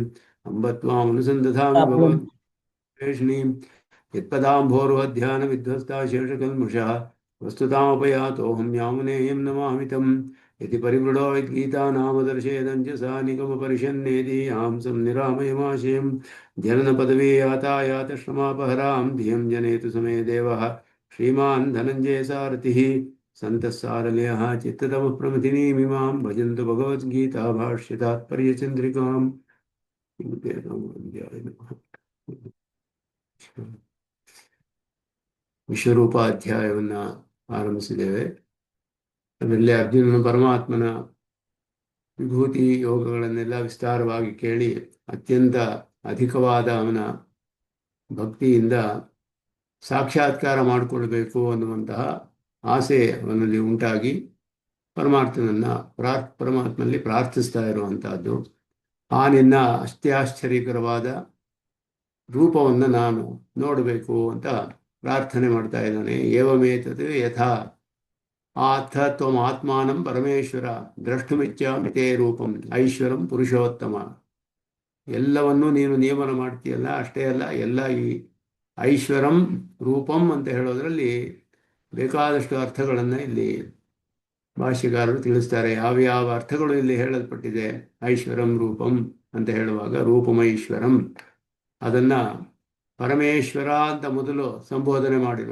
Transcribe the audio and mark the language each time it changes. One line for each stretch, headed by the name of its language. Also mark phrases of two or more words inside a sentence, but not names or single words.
Sanskrit: अम्ब त्वामनुसन्दधामि भगवद्वेषिणीं यत्पदाम्भोरुहध्यानविध्वस्ता शेषकल्मषः वस्तुतामुपयातोऽहं यामुनेयं नमामि तम् यदि परिवृढो यद्गीतानामदर्शयदञ्जसा निगमपरिषन्नेदीयां संनिरामयमाशयं जननपदवी यातायातश्रमापहरां धियं जनेतु समे देवः श्रीमान् धनञ्जय सारथिः सन्तः सारलयः चित्ततमः प्रमथिनीमिमां भजन्तु भगवद्गीता भाष्यतात्पर्यचन्द्रिकाम्।
Kannada: ವಿಶ್ವರೂಪಾಧ್ಯಾಯವನ್ನು ಆರಂಭಿಸಿದ್ದೇವೆ. ಅದರಲ್ಲಿ ಅರ್ಜುನನ ಪರಮಾತ್ಮನ ವಿಭೂತಿ ಯೋಗಗಳನ್ನೆಲ್ಲ ವಿಸ್ತಾರವಾಗಿ ಕೇಳಿ ಅತ್ಯಂತ ಅಧಿಕವಾದ ಅವನ ಭಕ್ತಿಯಿಂದ ಸಾಕ್ಷಾತ್ಕಾರ ಮಾಡಿಕೊಳ್ಬೇಕು ಅನ್ನುವಂತಹ ಆಸೆ ಅವನಲ್ಲಿ ಉಂಟಾಗಿ ಪರಮಾತ್ಮನಲ್ಲಿ ಪ್ರಾರ್ಥಿಸ್ತಾ ಇರುವಂತಹದ್ದು. ಆ ನಿನ್ನ ಅತ್ಯಾಶ್ಚರ್ಯಕರವಾದ ರೂಪವನ್ನು ನಾನು ನೋಡಬೇಕು ಅಂತ ಪ್ರಾರ್ಥನೆ ಮಾಡ್ತಾ ಇದ್ದಾನೆ.
Sanskrit: ಏವಮೇತತ್ ಯಥಾ ಆಥ ತ್ವಂ ಆತ್ಮಾನಂ ಪರಮೇಶ್ವರ ದ್ರಷ್ಟುಮಿಚ್ಛಾಮಿ ತೇ ರೂಪಂ ಐಶ್ವರಂ ಪುರುಷೋತ್ತಮ.
Kannada: ಎಲ್ಲವನ್ನೂ ನೀನು ನಿಯಮನ ಮಾಡ್ತೀಯಲ್ಲ, ಅಷ್ಟೇ ಅಲ್ಲ, ಎಲ್ಲ ಈ
Sanskrit: ಐಶ್ವರಂ ರೂಪಂ
Kannada: ಅಂತ ಹೇಳೋದ್ರಲ್ಲಿ ಬೇಕಾದಷ್ಟು ಅರ್ಥಗಳನ್ನು ಇಲ್ಲಿ ಭಾಷ್ಯಕಾರರು ತಿಳಿಸ್ತಾರೆ. ಯಾವ್ಯಾವ ಅರ್ಥಗಳು ಇಲ್ಲಿ ಹೇಳಲ್ಪಟ್ಟಿದೆ
Sanskrit: ಐಶ್ವರಂ ರೂಪಂ
Kannada: ಅಂತ ಹೇಳುವಾಗ, ರೂಪಮೈಶ್ವರಂ ಅದನ್ನ ಪರಮೇಶ್ವರ ಅಂತ ಮೊದಲು ಸಂಬೋಧನೆ ಮಾಡಿರು.